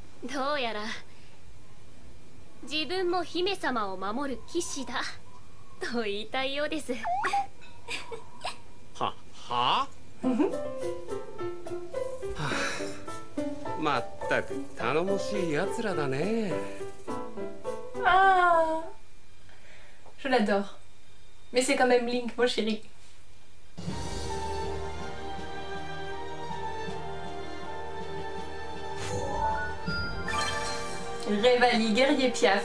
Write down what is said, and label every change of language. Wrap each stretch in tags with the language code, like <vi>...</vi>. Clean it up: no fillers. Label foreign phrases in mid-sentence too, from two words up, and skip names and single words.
<ja>どうやら自分も姫様を守る騎士だと言いたいようです。はあまったく頼もしいやつらだね。</ja> <fr>Ah, je l'adore. Mais c'est quand même Link, mon chéri. Revali, guerrier Piaf.</fr>